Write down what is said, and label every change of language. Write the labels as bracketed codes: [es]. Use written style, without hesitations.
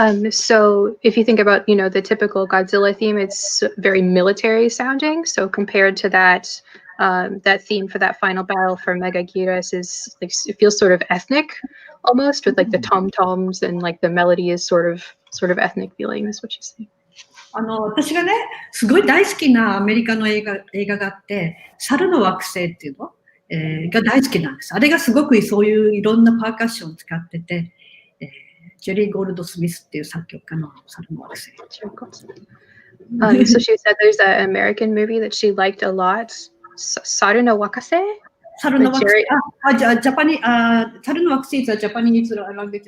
[en] So if you think about, the typical Godzilla theme, it's very military sounding. So compared to that, that theme for that final battle for Megagirus is like, it feels sort of ethnic almost, with like the tom-toms, and like the melody is sort of ethnic feeling, is what you say. [ja] 私がね、すごい大好きなアメリカの映画があって、猿の惑星っていうの、が大好きなんです。あれがすごくそういういろんなパーカッションを使ってて、ジェリー・ゴールドスミスっていう作曲家の猿の惑星。 [en] So she said there's an American movie that she liked a lot. [ja] Saru no Wakase? 猿の惑星。ジャパニ猿の惑星 [en] is a Japanese language.